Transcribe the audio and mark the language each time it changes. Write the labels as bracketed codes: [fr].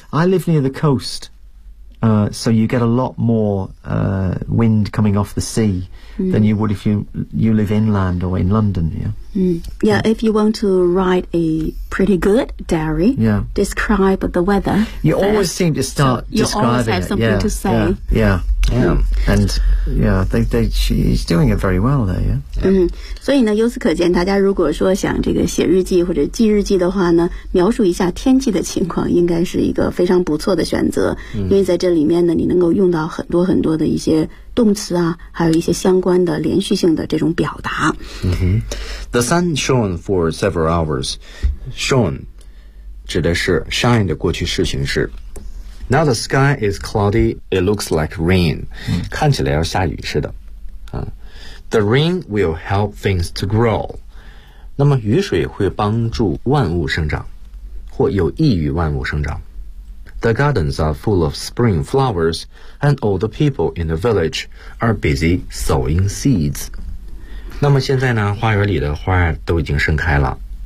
[en] I live near the coast, so you get a lot more wind coming off the sea than you would if you live inland or in London, yeah? Mm. Yeah, if you want to write a pretty good diary, yeah. Describe the weather. You first, always seem to start so describing it. You always have something yeah, to say. Yeah, yeah. Yeah. And yeah, she's doing it very well there, yeah. [zh] 嗯，所以呢，由此可见，大家如果说想这个写日记或者记日记的话呢，描述一下天气的情况，应该是一个非常不错的选择。因为在这里面呢，你能够用到很多很多的一些动词啊，还有一些相关的连续性的这种表达。 [en] The sun shone for several hours. Shone [zh] 指的是 [en] shine [zh] 的过去式形式。 [en] Now the sky is cloudy, it looks like rain. [zh] 看起来要下雨似的。 [en] The rain will help things to grow. [zh] 那么雨水会帮助万物生长或有益于万物生长。 [en] The gardens are full of spring flowers and all the people in the village are busy sowing seeds. [zh] 那么现在呢花园里的花都已经盛开了。